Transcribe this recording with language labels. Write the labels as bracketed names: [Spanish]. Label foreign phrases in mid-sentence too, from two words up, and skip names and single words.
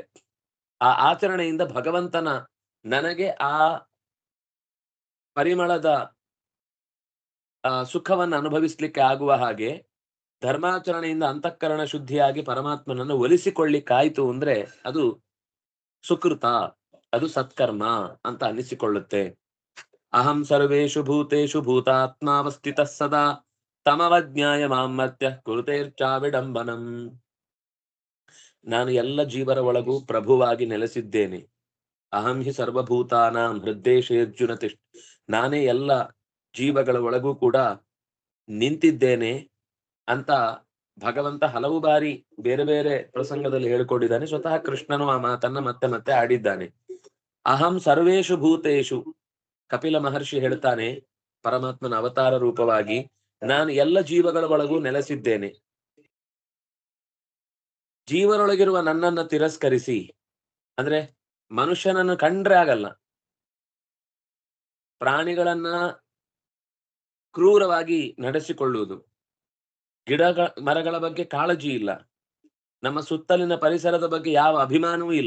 [Kannada] ಆ ಆಚರಣೆಯಿಂದ ಭಗವಂತನ ನನಗೆ ಆ ಪರಿಮಳದ ಸುಖವನ್ನು ಅನುಭವಿಸ್ಲಿಕ್ಕೆ ಆಗುವ ಹಾಗೆ ಧರ್ಮಾಚರಣೆಯಿಂದ ಅಂತಃಕರಣ ಶುದ್ಧಿಯಾಗಿ ಪರಮಾತ್ಮನನ್ನು ಒಲಿಸಿಕೊಳ್ಳಿಕ್ಕಾಯ್ತು ಅಂದ್ರೆ ಅದು ಸುಕೃತ, ಅದು ಸತ್ಕರ್ಮ ಅಂತ ಅನ್ನಿಸಿಕೊಳ್ಳುತ್ತೆ. [Sanskrit] ಅಹಂ ಸರ್ವೇಷು ಭೂತೇಷು ಭೂತಾತ್ಮಾವಸ್ಥಿತಃ ಸದಾ ತಮವಜ್ಞಾಯ ಮಾಮರ್ತ್ಯ ಕುರುತೇರ್ಚಾ ವಿಡಂಬನಂ. [Kannada] ನಾನು ಎಲ್ಲ ಜೀವರ ಒಳಗೂ ಪ್ರಭುವಾಗಿ ನೆಲೆಸಿದ್ದೇನೆ. [Sanskrit] ಅಹಂ ಹಿ ಸರ್ವಭೂತಾನಾಂ ಹೃದ್ದೇಶೇರ್ಜುನ ತಿಷ್ಠ. [Kannada] ನಾನೇ ಎಲ್ಲ ಜೀವಗಳ ಒಳಗೂ ಕೂಡ ನಿಂತಿದ್ದೇನೆ ಅಂತ ಭಗವಂತ ಹಲವು ಬಾರಿ ಬೇರೆ ಬೇರೆ ಪ್ರಸಂಗದಲ್ಲಿ ಹೇಳಿಕೊಂಡಿದ್ದಾನೆ. ಸ್ವತಃ ಕೃಷ್ಣನು ಆ ಮಾತನ್ನ ಮತ್ತೆ ಮತ್ತೆ ಆಡಿದ್ದಾನೆ. [Sanskrit] ಅಹಂ ಸರ್ವೇಷು ಭೂತೇಷು. [Kannada] ಕಪಿಲ ಮಹರ್ಷಿ ಹೇಳ್ತಾನೆ ಪರಮಾತ್ಮನ ಅವತಾರ ರೂಪವಾಗಿ, ನಾನು ಎಲ್ಲ ಜೀವಗಳ ಒಳಗೂ ನೆಲೆಸಿದ್ದೇನೆ. ಜೀವನೊಳಗಿರುವ ನನ್ನನ್ನ ತಿರಸ್ಕರಿಸಿ, ಅಂದ್ರೆ ಮನುಷ್ಯನನ್ನು ಕಂಡ್ರೆ ಆಗಲ್ಲ, ಪ್ರಾಣಿಗಳನ್ನ ಕ್ರೂರವಾಗಿ ನಡೆಸಿಕೊಳ್ಳುವುದು, ಮರಗಳ ಬಗ್ಗೆ ಕಾಳಜಿ ಇಲ್ಲ, ನಮ್ಮ ಸುತ್ತಲಿನ ಪರಿಸರದ ಬಗ್ಗೆ ಯಾವ ಅಭಿಮಾನವೂ ಇಲ್ಲ.